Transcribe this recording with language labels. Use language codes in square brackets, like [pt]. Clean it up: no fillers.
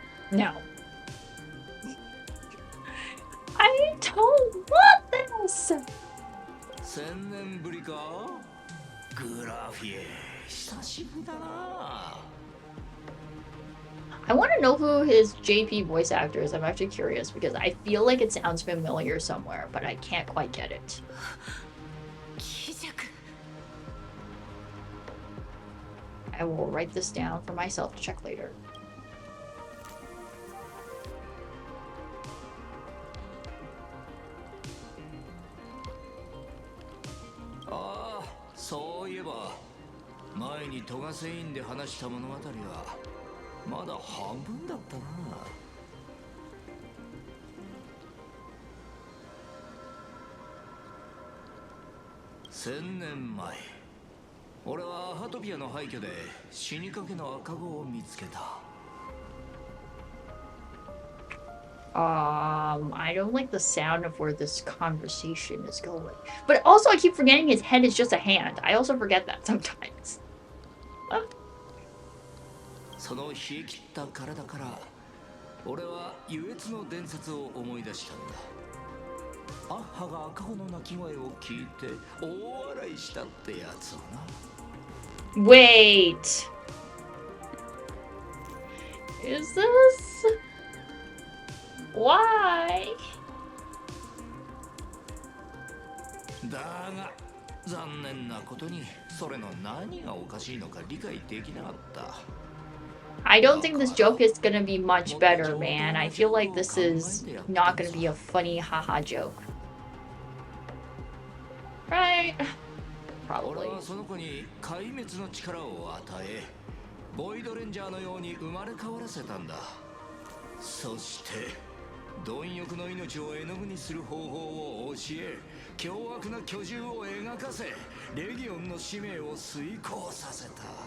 [en] No. I don't want this! [ja] 1000年ぶりか。グラフィエ久しぶりだな。 [en] I want to know who his JP voice actor is. I'm actually curious because I feel like it sounds familiar somewhere, but I can't quite get it. [ja] 気弱。 [en] I will write this down for myself to check later. [ja] ああ、そういえば前にトガセインで話した物語はまだ半分だったな。 1000年前、俺はハトピアの廃墟で死にかけの赤子を見つけた。 [en] I don't like the sound of where this conversation is going. But also, I keep forgetting his head is just a hand. I also forget that sometimes. [ja] その冷え切った体から俺は優越の伝説を思い出したんだ。アッハが赤子の鳴き声を聞いて大笑いしたってやつをな。 [en] Wait. Is this? Why? [ja] だが残念なことにそれの何がおかしいのか理解できなかった。 [en] I don't think this joke is gonna be much better, man. I feel like this is not gonna be a funny haha joke. Right? [ja] 俺 [en] Probably. [ja] はその子に壊滅の力を与え、ボイドレンジャーのように生まれ変わらせたんだ。そして貪欲の命を絵の具にする方法を教え、凶悪な巨獣を描かせ、レギオンの使命を遂行させた。